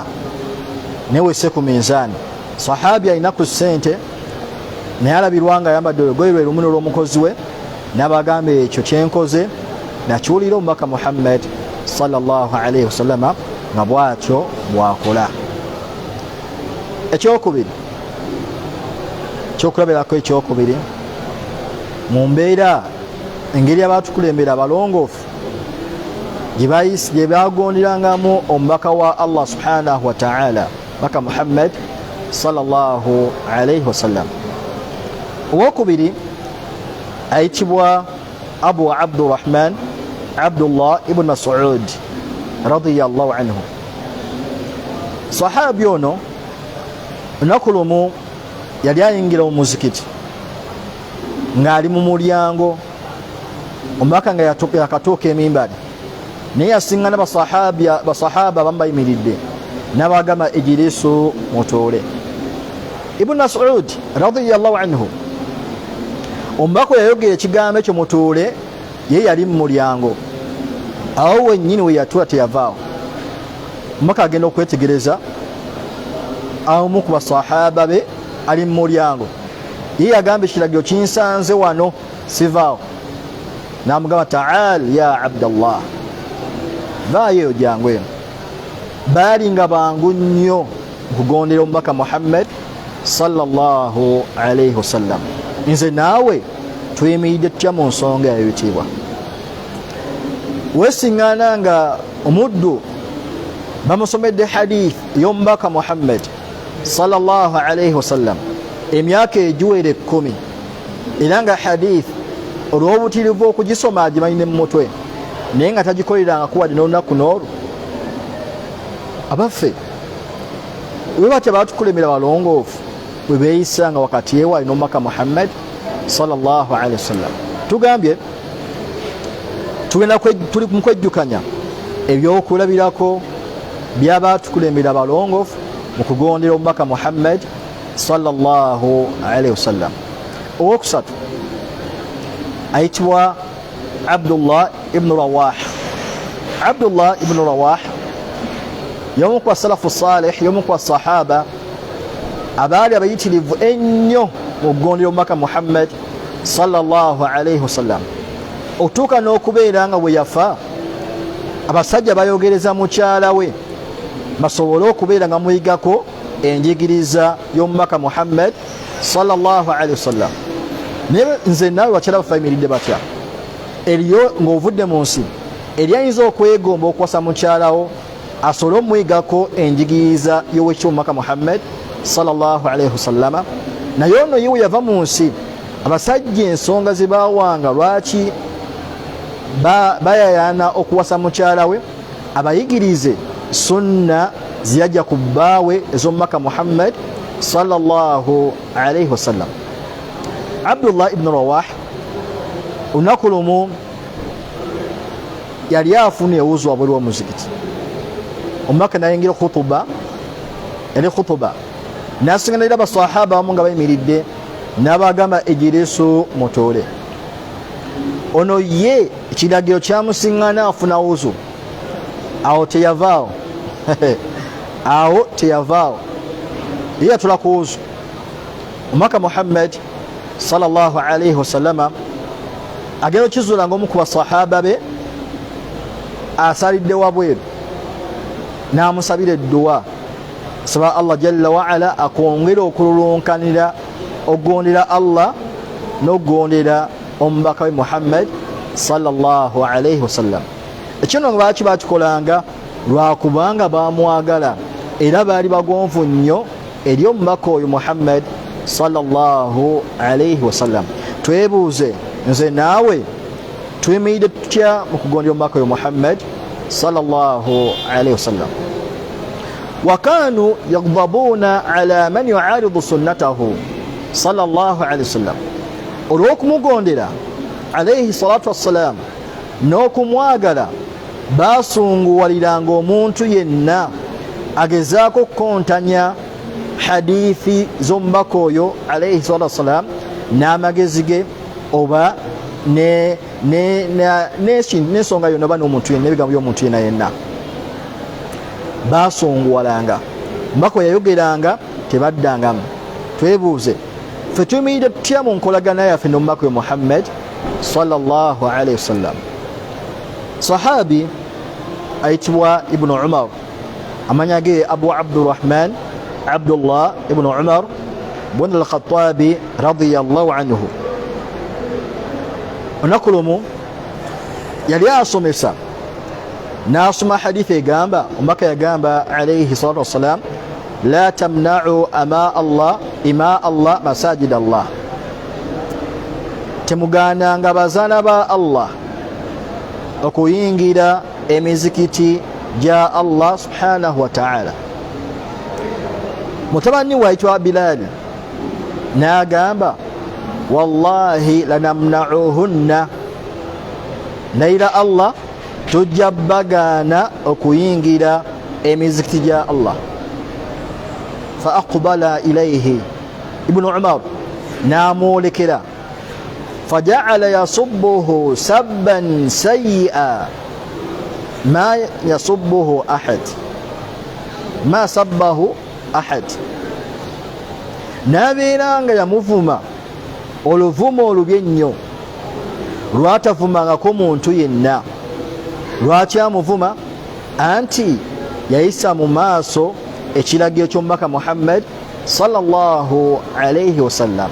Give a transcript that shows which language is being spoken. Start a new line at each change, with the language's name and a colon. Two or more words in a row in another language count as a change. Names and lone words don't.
Ganda: Newese ku minzaani, sahabi alina ku ssente naye alabirwa nga ayambadde olugoye lwe lumu n'olw'omukozi we, n'abagamba ekyo kyenkoze nakiwulira omubaka Muhammad
Arabic: صلى الله عليه وسلم
Ganda: nga bwatyo bwakola. Ekyokubiri, ekyokulabirako ekyokubiri, mu mbeera engeri abaatukulembera abalongoofu gye bagonderangamu omubaka wa Allah
Arabic: سبحانه وتعالى,
Ganda: omubaka Muhammad
Arabic: صلى الله عليه وسلم.
Ganda: Owokubiri ayitibwa Abu Abdurrahman Abdullah ibn Mas'ud
Arabic: رضي الله عنه.
Ganda: Sahabi ono olunaku lumu yali ayingira mu muzikiti ng'ali mu mulyango, omubaka nga yakatuuka emimbali, naye yasiŋŋana basahaba abamu bayimiridde, n'abagamba ijilisu mutuule.
Arabic: ابن مسعود رضي الله عنه,
Ganda: omubaka yayogera ekigambo ekyo mutuule, ye yali mu mulyango, awo wennyini we yatuula teyavaawo. Omubaka agenda okwetegereza omu ku basahaba be ali mu mulyango, ye yagamba ekiragiro kinsanze wano sivaawo namugamba
Arabic: تعال يا عبدالله
Ganda: vaayo jangu eno baali nga bangu nnyo okugondera omubaka Muhammad
Arabic: صلى الله عليه وسلم
Ganda: nze naawe tuyimiridde tutya mu nsonga yayitibwa wesiŋŋaana nga omuddu bamusomedde hadith y'omubaka Muhammad
Arabic: صلى الله عليه وسلم
Ganda: emyaka egiwera 10 era nga hadith olw'obutirivu okugisoma agimanyine mu mutwe naye nga tagikoleranga kuwadde n'olunaku n'olwo abaffe bwe batya batukulemera balongoofu bwe beeyisanga wakati ewaali n'omubaka Muhammad
Arabic: صلى الله عليه وسلم
Ganda: tugambye tuli mu kwejjukanya ebyokulabirako by'abatukulemera balongoofu mu kugondera omubaka Muhammad
Arabic: صلى الله عليه وسلم.
Ganda: Owokusatu ayitibwa Abdullah ibn Rawah. Abdullah ibn Rawah y'omu ku
Arabic: سلف صالح,
Ganda: y'omu ku sahaba abaali abayitirivu ennyo mu kugondera omubaka Muhammad
Arabic: صلى الله عليه وسلم,
Ganda: okutuuka n'okubeera nga bwe yafa abasajja bayogereza mukyala we basobole okubeera nga muyigako enjigiriza y'omubaka Muhammad
Arabic: صلى الله عليه وسلم.
Ganda: Naye nze naawe bakyala bafe bayimiridde batya? Eriyo ng'ovudde mu nsi eryayinza okwegomba okuwasa mukyalawo asobole omuyigako enjigiriza y'owekyoomubaka Muhammad
Arabic: صلى الله عليه وسلم.
Ganda: Naye ono ye we yava mu nsi abasajja ensonga ze baawanga lwaki bayayana okuwasa mukyala we abayigirize sunna ziyajja ku bbaawe ez'omubaka Muhammad
Arabic: صلى الله عليه وسلم.
Ganda: Abdullah ibn Rawah olunaku lumu yali afuna ewuzu wabweru w'omuzikiti, omubaka nayingira khutuba, yali khutuba nasinganira abasahaba bamu nga bayimiridde n'abagamba ejirisu mutoole. Ono ye ekiragiro kyamusiŋŋana afuna wuzu, awo teyavaawo awo teyavaawo, ye yatula ku wuzu. Omubaka Muhammad
Arabic: صلى الله عليه وسلم
Ganda: agenda okizuula ng'omu ku basahaba be asalidde wabweru n'amusabira edduwa, saba Allah
Arabic: جل وعلا
Ganda: akwongera okululunkanira okugondera Allah n'okugondera omubaka we Muhammad
Arabic: صلى الله عليه وسلم.
Ganda: Ekino nga baaki bakikolanga lwakubanga bamwagala era baali bagonvu nnyo eri omubaka oyo Muhammad
Arabic: صلى الله عليه وسلم.
Ganda: Twebuuze nze naawe tuyimiridde tutya mu kugondera omubaka oyo Muhammad
Arabic: صلى الله عليه وسلم. وكانوا يغضبون على من يعارض سنته صلى الله عليه وسلم.
Ganda: olw'okumugondera
Arabic: عليه الصلاة والسلام
Ganda: n'okumwagala basunguwaliranga omuntu yenna agezaako okukontanya hadithi z'omubaka oyo
Arabic: عليه الصلاة والسلام
Ganda: n'amagezi ge oba n'ensonga yonna oba n'omuntu yenna, ebigambo by'omuntu yenna yenna basunguwalanga. Omubaka oyo yayogeranga tebaddangamu. Twebuuze ffe tuyimiridde tutya mu nkolagana yaffe n'omubaka oyo Muhammad
Arabic: صلى الله عليه وسلم.
Ganda: Sahabi ayitibwa Ibn Umar, amanya ge Abu Abdurrahman Abdullah Ibn Umar ibn al-Khattabi
Arabic: رضي الله عنه.
Ganda: Olunaku lumu yali asomesa n'asoma hadithi egamba, omubaka yagamba
Arabic: عليه الصلاة والسلام, لا تمنعوا إماء الله مساجد الله,
Ganda: temugaananga bazaana ba Allah okuyingira emizikiti gya Allah
Arabic: سبحانه وتعالى.
Ganda: Mutabani waitwa Bilal n'agamba
Arabic: والله لنمنعهن,
Ganda: naira Allah tujja bagaana okuyingira emizikiti gya Allah.
Arabic: فأقبل إليه, Ibn Umar n'amwolekera, فجعل يسبه سبا سيئا ما يسبه أحد ما سبه أحد,
Ganda: n'abeera nga yamuvuma oluvumo olubi ennyo lwatavumangako muntu yenna. Lwaki amuvuma? Anti yayisa mu maaso ekiragiro ky'omubaka Muhammad
Arabic: صلى الله عليه وسلم.